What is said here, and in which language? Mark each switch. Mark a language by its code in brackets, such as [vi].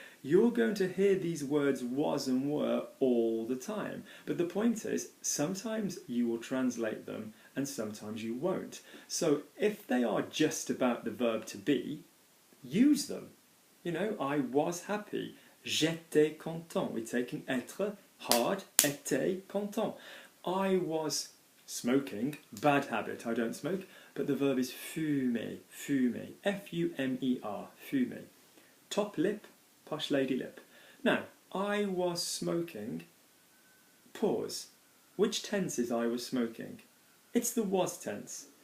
[en] You're going to hear these words was and were all the time. But the point is, sometimes you will translate them and sometimes you won't. So if they are just about the verb to be, use them. You know, I was happy. [fr] J'étais content. [en] We're taking être, hard, [fr] était content. [en] I was smoking, bad habit, I don't smoke, but the verb is fumer, fumer, F-U-M-E-R, fumer. Top lip, posh lady lip. Now, I was smoking, pause. Which tense is I was smoking? It's the was tense.